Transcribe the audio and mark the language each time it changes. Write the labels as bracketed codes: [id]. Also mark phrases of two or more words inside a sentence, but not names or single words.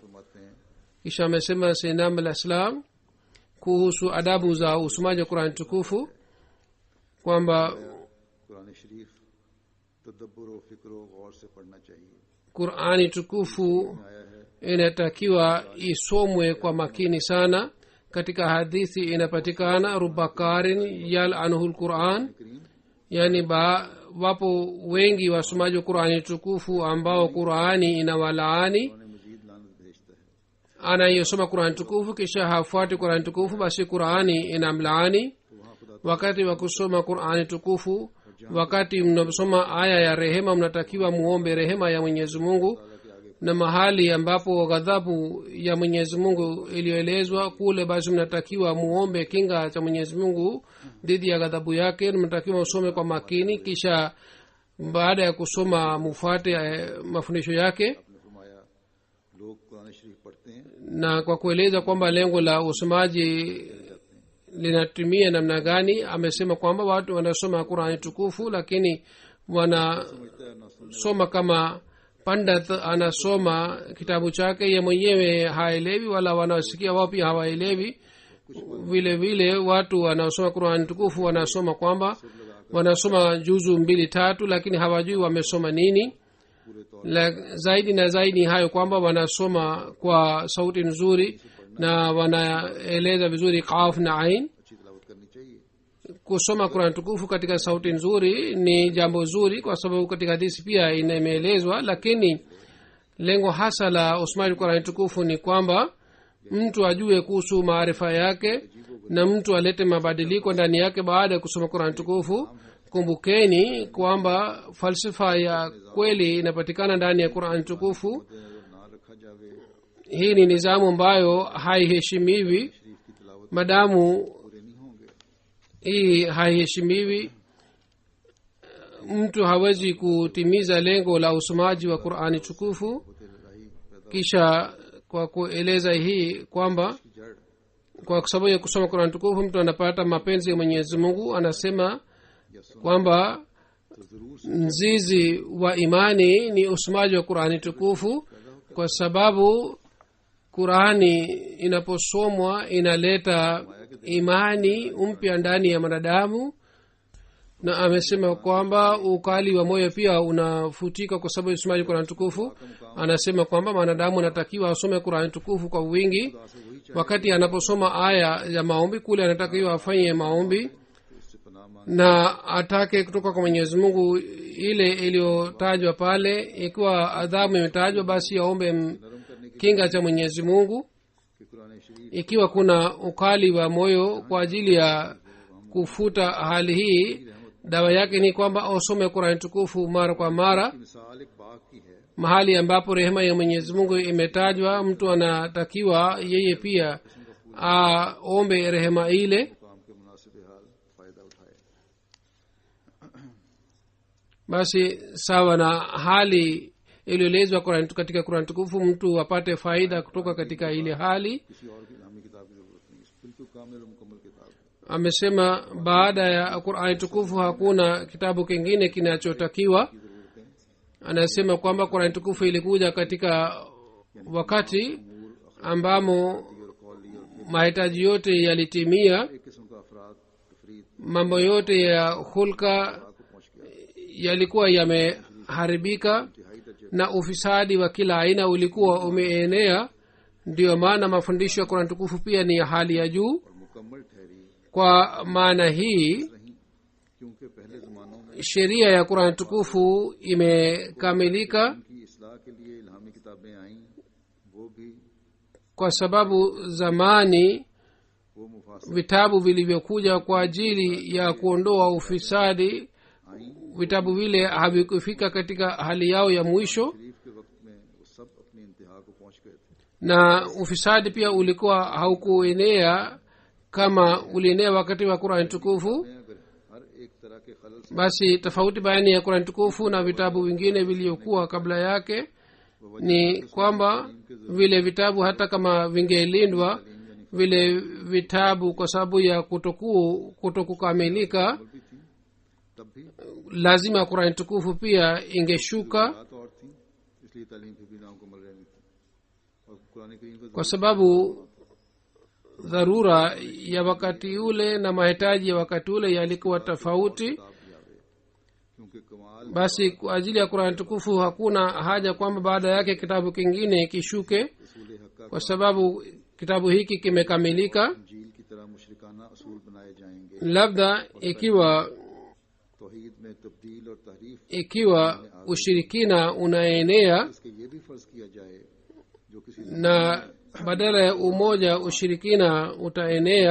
[sw] Kisha amesema Sayyidina al-Islam kuhusu adabu za usomaji wa Qur'an tukufu kwamba Qur'ani tukufu inatakiwa isomwe kwa makini sana. Katika hadithi inapatikana [ar] رب قارئ يلعنه القرآن, [sw] yani wapo wengi wasomaji wa qurani tukufu ambao qurani inawalaani. [ur] انہیں مجید لعنت بھیجتا ہے. [sw] anayesoma qurani tukufu kisha hafuati qurani tukufu basi qurani inamlaani. wakati wa kusoma qurani tukufu, wakati mnasoma aya ya rehema, mnatakiwa muombe rehema ya mwenyezi mungu, na mahali ambapo ghadhabu ya mwenyezi mungu iliyoelezwa kule, basi mnatakiwa muombe kinga cha mwenyezi mungu dhidi ya ghadhabu yake. mnatakiwa usome kwa makini, kisha baada ya kusoma mufuate mafundisho yake. [ur] آپ نے فرمایا لوگ قرآن شریف پڑھتے ہیں [sw] na kwa kueleza kwamba lengo la usomaji linatumia namna gani, amesema kwamba watu wanasoma qurani tukufu lakini wanasoma kama pandat anasoma kitabu chake, ye mwenyewe haelewi, wala wanaosikia wao pia hawaelewi. vile vile watu wanaosoma qurani tukufu wanasoma kwamba wanasoma juzu 2-3 lakini hawajui wamesoma nini. zaidi na zaidi hayo kwamba wanasoma kwa sauti nzuri na wanaeleza vizuri qaf na ain. [ur] اچھی تلاوت کرنی چاہیے. [sw] kusoma qurani tukufu katika sauti nzuri ni jambo zuri, kwa sababu katika hadisi pia imeelezwa, lakini lengo hasa la usomaji qurani tukufu ni kwamba mtu ajue kuhusu maarifa yake na mtu alete mabadiliko ndani yake baada ya kusoma qurani tukufu. kumbukeni kwamba falsafa ya kweli inapatikana ndani ya qurani tukufu. [ur] نہ رکھا جاوے [sw] hii ni nizamu ambayo haiheshimiwi [ur] شریف کی تلاوت [sw] madamu [ur] پورے نہیں ہوں گے. [sw] hii haiheshimiwi. mtu hawezi kutimiza lengo la usomaji wa qurani tukufu. [ur] ہوتے راہی پیدا [sw] kisha kwa kueleza hii kwamba [ur] کی جڑ [sw] kwa sababu ya kusoma qurani tukufu mtu anapata mapenzi ya mwenyezi mungu. anasema [ur] یا سن [sw] kwamba [ur] تو ضرور [sw] mzizi wa imani ni usomaji wa qurani tukufu, kwa sababu qurani inaposomwa inaleta imani mpya ndani ya mwanadamu. na amesema kwamba ukali wa moyo pia unafutika kwa sababu ya usomaji wa qurani tukufu. anasema kwamba mwanadamu anatakiwa asome qurani tukufu kwa wingi. wakati anaposoma aya ya maombi kule anatakiwa afanye maombi [ur] اس سے پناہ مانگ [sw] na atake kutoka kwa mwenyezi mungu ile iliyotajwa pale. ikiwa adhabu imetajwa basi aombe [ur] نرم کرنے کی [sw] kinga cha mwenyezi mungu. [ur] کہ قرآن شریف [sw] ikiwa kuna ukali wa moyo kwa ajili ya kufuta hali hii, dawa yake ni kwamba usome qurani tukufu mara kwa mara. [ur] کی مثال ایک باغ کی ہے. [sw] mahali ambapo rehema ya mwenyezi mungu imetajwa, mtu anatakiwa yeye pia aombe rehema ile. [ur] کام کے مناسب حال فائدہ اٹھائے. [sw] basi sawa na hali iliyoelezwa katika qurani tukufu, mtu apate faida kutoka katika ile hali. [ur] کسی اور کی الہامی کتاب کی ضرورت نہیں، بالکل کامل اور مکمل کتاب ہے. [sw] amesema baada ya qurani tukufu hakuna kitabu kingine kinachotakiwa. anasema kwamba qurani tukufu ilikuja katika wakati ambamo mahitaji yote yalitimia, [ur] ایک قسم کا افراط تفریط [sw] mambo yote ya hulka [ur] کو پہنچ گیا. [sw] yalikuwa yameharibika [ur] انتہائی درجے [sw] na ufisadi wa kila aina ulikuwa umeenea. ndiyo maana mafundisho ya qurani tukufu pia ni ya hali ya juu. [ur] اور مکمل ٹھہری [sw] kwa maana hii [ur] رہی، کیونکہ پہلے زمانوں میں [sw] sheria ya qurani tukufu imekamilika [ur] ان کی اصلاح کے لیے الہامی کتابیں آئیں، وہ بھی [sw] kwa sababu zamani [ur] وہ مفصل [sw] vitabu vilivyokuja kwa ajili ya kuondoa ufisadi, [ur] آئیں. [sw] vitabu vile havikufika katika hali yao ya mwisho, [ur] شریف کے وقت میں وہ سب اپنی انتہا کو پہنچ گئے تھے. [sw] na ufisadi pia ulikuwa haukuenea kama ulienea wakati wa qurani tukufu. [ur] اگر ہر ایک طرح کے خلل سے [sw] basi tofauti baina ya qurani tukufu na vitabu vingine vilivyokuwa kabla yake ni kwamba vile vitabu hata kama vingelindwa, vile vitabu kwa sababu ya kutokukamilika, [ur] بھی تھی، تب بھی [sw] lazima qurani tukufu pia ingeshuka, [ur] بات اور تھی، اس لیے تعلیم پھر بھی نامکمل رہنی تھی. اور قرآن کریم کو [sw] kwa sababu dharura ya wakati ule na mahitaji ya wakati ule yalikuwa tofauti. [ur] کتاب بھی آوے، کیونکہ کمال [sw] basi kwa ajili ya qurani tukufu hakuna haja kwamba baada yake kitabu kingine kishuke, [ur] رسول حق [sw] kwa sababu kitabu hiki kimekamilika. [ur] انجیل کی طرح مشرکانہ اصول بنائے جائیں گے. [sw] labda ikiwa [ur] توحید میں تبدیل اور [sw] ikiwa ushirikina unaenea [ur] اس کے یہ بھی فرض کیا جائے جو کسی [sw] na badala ya umoja ushirikina utaenea